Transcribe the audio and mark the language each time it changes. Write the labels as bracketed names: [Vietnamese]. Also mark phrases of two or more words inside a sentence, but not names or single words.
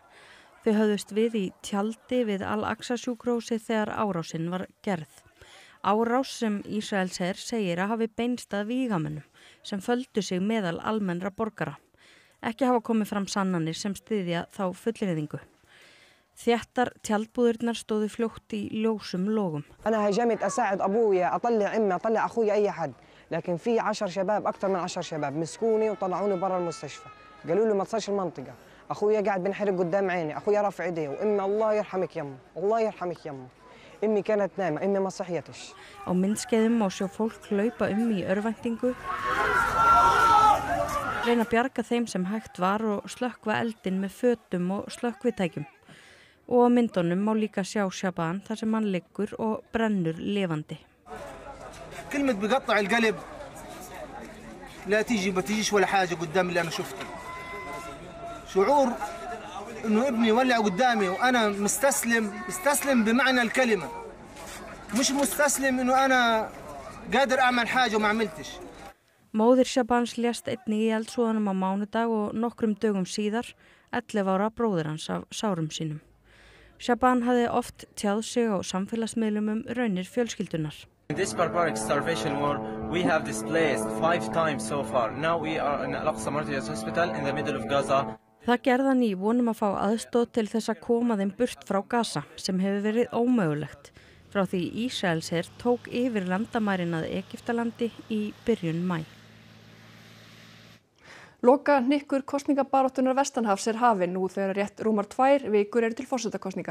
[Icelandic] Þau höfðust við í tjaldi við Al-Aqsa sjúkrahúsið þegar árásin var gerð. Árás sem Ísraelshers segir að hafi beinst að vígamönnum sem földu sig meðal almennra borgara. Ekki hafa komið fram sannanir sem styðja þá fullyrðingu. Þéttar tjaldbúðurnar stóðu fljótt í ljósum logum. [Arabic] أنا هاجمت أساعد أبويا أطلع أمي أطلع أخويا أي حد لكن في 10 شباب أكثر من 10 شباب مسكوني وطلعوني برا المستشفى قالوا لي ما تصلش المنطقة أخويا قاعد بنحرق قدام عيني أخويا رافع إيديه وأمي الله يرحمك يمه الله يرحمك يمه أمي كانت نايمة أمي ما صحيتش. [Icelandic] Á myndskeiðum má sjá fólk hlaupa í örvæntingu, reyna að bjarga þeim sem hægt var og slökkva eldinn með fötum og slökkvitækjum. Og á myndunum má líka sjá Shaban þar sem hann liggur og brennur lifandi. [Arabic] كلمة بقطع القلب لا تيجي ما تيجيش ولا حاجة قدام اللي أنا شفته. شعور إنه ابني ولع قدامي وأنا مستسلم بمعنى الكلمة. مش مستسلم إنه أنا قادر أعمل حاجة وما عملتش. [Icelandic] Móðir Shabans lést einnig í eldsvoðanum á mánudag og nokkrum dögum síðar 11 ára bróðir hans af sárum sínum. Shaban hafði oft tjáð sig á samfélagsmiðlum raunir fjölskyldunar. [English] In this barbaric starvation war, we have displaced 5 times so far. Now we are in Al-Aqsa Martyrs Hospital in the middle of Gaza. [Icelandic] Það gerði hann í vonum að fá aðstoð til þess að koma þeim burt frá Gaza sem hefur verið ómögulegt. Frá því Ísraelsher tók yfir landamærin að Egyptalandi í byrjun maí. Loka hnykkur kosningabaráttunar vestanhafs hafinn nú þegar rétt rúmar 2 vikur eru til forsetakosninga.